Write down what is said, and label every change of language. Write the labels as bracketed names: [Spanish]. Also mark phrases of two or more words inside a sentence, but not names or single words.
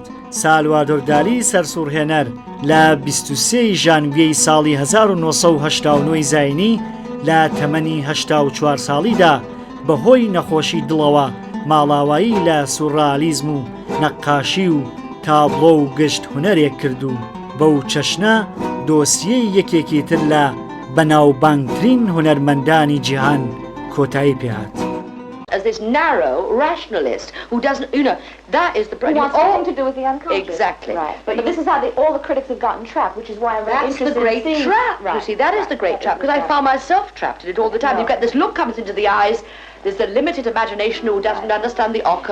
[Central Kurdish] سالوادۆر دالی سەرسوڕهێنەر لە 23 ژانڤیەی ساڵی 1989 زاینی لە تەمەنی 84 ساڵیدا بەهۆی نەخۆشی دڵەوە ماڵاوایی لە سوڕالیزم و نەقاشی و تابلۆ و گشت هونەرێک کرد و بەو چەشنە دۆسیەی یەکێکی تر لە بەناوبانگترین هونەرمەندانی جیهان کۆتایی پێهات. [English] As this narrow rationalist who doesn't, that is the problem. It wants nothing to do with the unconscious. Exactly. Right. But this is how all the critics have gotten trapped, which is why I'm very interested. That's the great trap. Right. You see, that is the great trap, because I found myself trapped in it all the time. No. You get this look comes into the eyes. There's the limited imagination who doesn't understand the ochre.